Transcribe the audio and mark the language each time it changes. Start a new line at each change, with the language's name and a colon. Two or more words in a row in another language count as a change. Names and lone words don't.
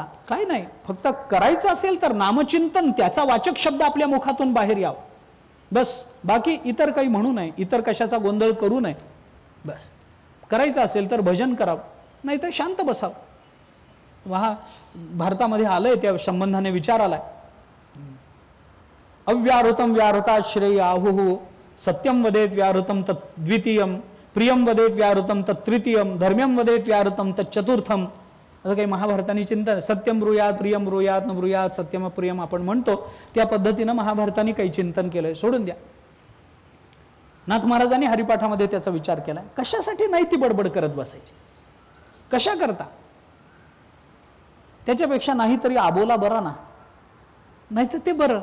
Marathi: काय नाही, फक्त करायचं असेल तर नामचिंतन, त्याचा वाचक शब्द आपल्या मुखातून बाहेर यावं बस. बाकी इतर काही म्हणू नये, इतर कशाचा गोंधळ करू नये बस. करायचं असेल तर भजन करावं, नाही तर शांत बसावं. भारतामध्ये आलंय, त्या संबंधाने विचार आलाय.
Sanskrit: अव्याहृतम व्याहृता श्रेय आहुः सत्यम वदेत व्याहृतम तद्वितीयम प्रियम वदेत व्याहृतम तत्तृतीयम धर्म्यम वदेत व्याहृतम तच्चतुर्थम.
Marathi: असं काही महाभारताने चिंतन,
Sanskrit: सत्यम ब्रूयात प्रियम ब्रूयात न ब्रूयात सत्यम प्रियम
Marathi: आपण म्हणतो त्या पद्धतीनं महाभारताने काही चिंतन केलंय. सोडून द्या. नाथ महाराजांनी हरिपाठामध्ये त्याचा विचार केलाय. कशासाठी नाही ती बडबड करत बसायची, कशा करता? त्याच्यापेक्षा नाहीतरी आबोला बरा ना, नाहीतर ते बरं.